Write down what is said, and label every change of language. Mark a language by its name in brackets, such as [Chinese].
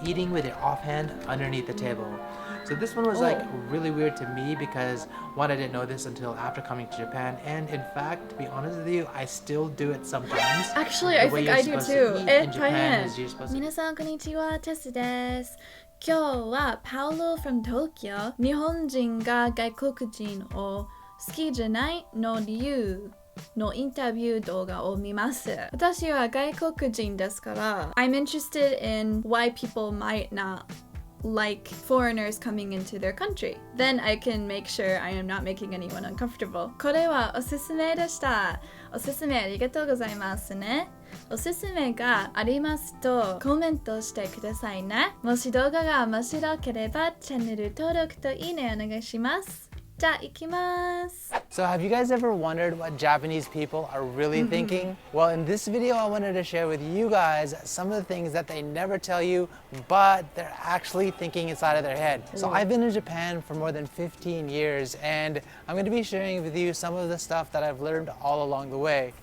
[English] eating with your offhand underneath the table. So this one was like really weird to me because one, I didn't know this until after coming to Japan, and in fact, to be honest with you, I still do it sometimes. Actually, I think I do too. In Japan is you're supposed to. [Japanese] 皆さんこんにちは、テスです。今日はパウロ from Tokyo 日本人が外国人を好きじゃないの理由のインタビュー動画を見ます。私は外国人ですから [English] I'm interested in why people might not like foreigners coming into their country. Then I can make sure I am not making anyone uncomfortable. [Japanese] これはおすすめでした。おすすめありがとうございますね。おすすめがありますとコメントしてくださいね。もし動画が面白ければチャンネル登録といいねお願いします。じゃあ行きます。 [English] So have you guys ever wondered what Japanese people are really thinking? Well, in this video, I wanted to share with you guys some of the things that they never tell you, but they're actually thinking inside of their head. So I've been in Japan for more than 15 years, and I'm going to be sharing with you some of the stuff that I've learned all along the way.